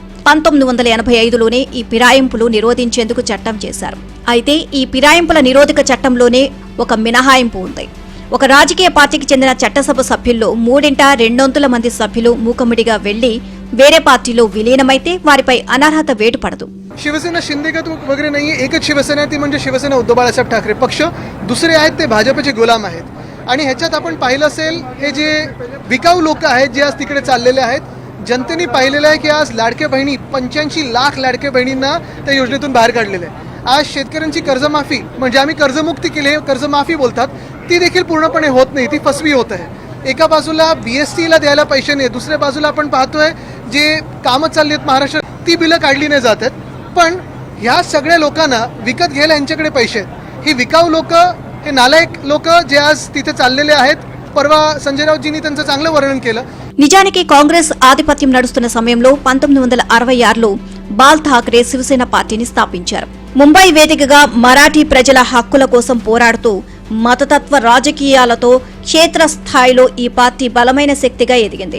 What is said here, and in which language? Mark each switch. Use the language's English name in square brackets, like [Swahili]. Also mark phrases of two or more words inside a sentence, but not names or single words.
[Telugu] 1985లోనే ఈ ఫిరాయింపులు నిరోధించేందుకు చట్టం చేశారు. అయితే ఈ ఫిరాయింపుల నిరోధక చట్టంలోనే ఒక మినహాయింపు ఉంది. ఒక రాజకీయ పార్టీకి చెందిన చట్టసభ సభ్యుల్లో 3/2 మంది సభ్యులు మూకమ్మడిగా వెళ్లి వేరే పార్టీలో విలీనమైతే వారిపై అనర్హత వేటు పడదు. [Marathi] शिवसेना शिंदेगत वगैरे नाही, एकच शिवसेना ती म्हणजे शिवसेना उद्धव बाळासाहेब ठाकरे पक्ष. दुसरे आहेत ते भाजपचे गुलाम आहेत. आणि ह्याच्यात आपण पाहिलं असेल हे जे विकाऊ लोक आहेत जे आज तिकडे चाललेले आहेत, जनतेने पाहिलेलं आहे की आज लाडक्या बहिणी 85 लाख लाडक्या बहिणींना त्या योजनेतून बाहेर काढलेले आहे. आज शेतकऱ्यांची कर्जमाफी म्हणजे आम्ही कर्जमुक्ती केली, कर्जमाफी बोलतात, ती देखील पूर्णपणे होत नाही, ती फसवी होत आहे. एका बाजूला BSTला द्यायला पैसे नाही, दुसऱ्या बाजूला आपण पाहतोय जे कामं चालली आहेत महाराष्ट्रात ती बिलं काढली नाही जात आहेत. पण ह्या सगळ्या लोकांना विकत घ्यायला यांच्याकडे पैसे आहेत. ही विकाऊ लोक, हे नालायक लोक जे आज तिथे चाललेले आहेत. परवा संजय राऊतजींनी त्यांचं चांगलं वर्णन केलं. [Telugu] నిజానికి కాంగ్రెస్ ఆధిపత్యం నడుస్తున్న సమయంలో 1966లో బాల్ ఠాక్రే శివసేన పార్టీని స్థాపించారు. ముంబై వేదికగా మరాఠీ ప్రజల హక్కుల కోసం పోరాడుతూ మతతత్వ రాజకీయాలతో క్షేత్రస్థాయిలో ఈ పార్టీ బలమైన శక్తిగా ఎదిగింది.